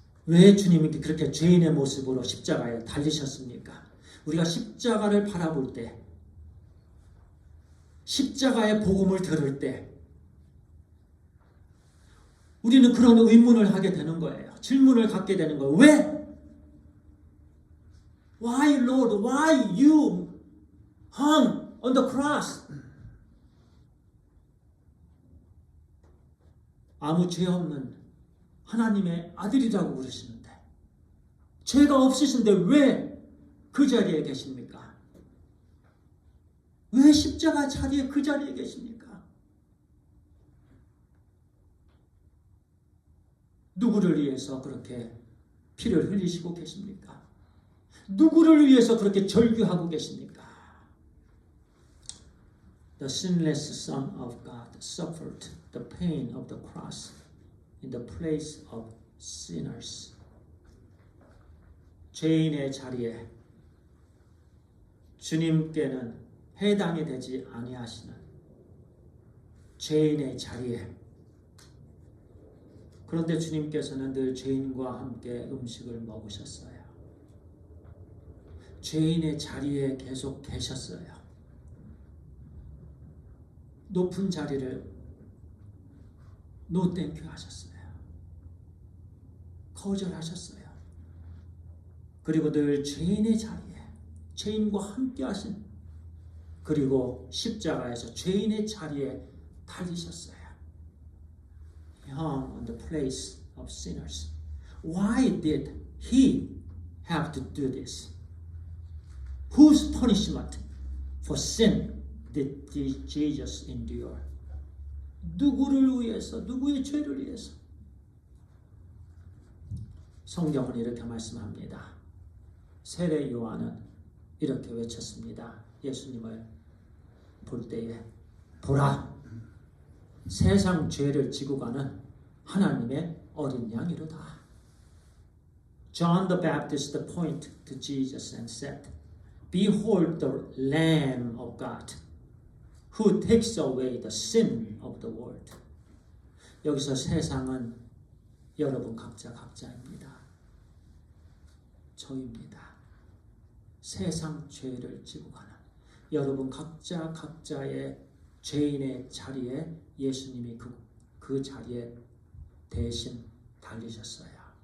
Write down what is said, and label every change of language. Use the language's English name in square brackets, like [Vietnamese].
[Korean] 왜 주님이 그렇게 죄인의 모습으로 십자가에 달리셨습니까? 우리가 십자가를 바라볼 때, 십자가의 복음을 들을 때 우리는 그런 의문을 하게 되는 거예요. 질문을 갖게 되는 거예요. 왜? [English] Why, Lord? Why you hung on the cross? [Korean] 아무 죄 없는 하나님의 아들이라고 그러시는데, 죄가 없으신데 왜 그 자리에 계십니까? 왜 십자가 자리에 그 자리에 계십니까? 누구를 위해서 그렇게 피를 흘리시고 계십니까? 누구를 위해서 그렇게 절규하고 계십니까? [English] The sinless Son of God suffered the pain of the cross in the place of sinners. [Korean] 죄인의 자리에 주님께는 해당이 되지 아니하시는 죄인의 자리에, 그런데 주님께서는 늘 죄인과 함께 음식을 먹으셨어요. 죄인의 자리에 계속 계셨어요. 높은 자리를 [English] 노땡큐 [Korean] 하셨어요. 거절하셨어요. 그리고 늘 죄인의 자리에 죄인과 함께 하신, 그리고 십자가에서 죄인의 자리에 달리셨어요. [English] Hung on the place of sinners. Why did he have to do this? Whose punishment for sin did Jesus endure? [Korean] 누구를 위해서, 누구의 죄를 위해서? 성경은 이렇게 말씀합니다. 세례 요한은 이렇게 외쳤습니다. 예수님을 볼 때에, 보라, 세상 죄를 지고 가는 하나님의 어린 양이로다. [English] John the Baptist pointed to Jesus and said, Behold the Lamb of God, who takes away the sin of the world. [Korean] 여기서 세상은 여러분 각자입니다. 저입니다. 세상 죄를 지고 가는 여러분 각자의 죄인의 자리에 예수님이 그 자리에 대신 달리셨어요.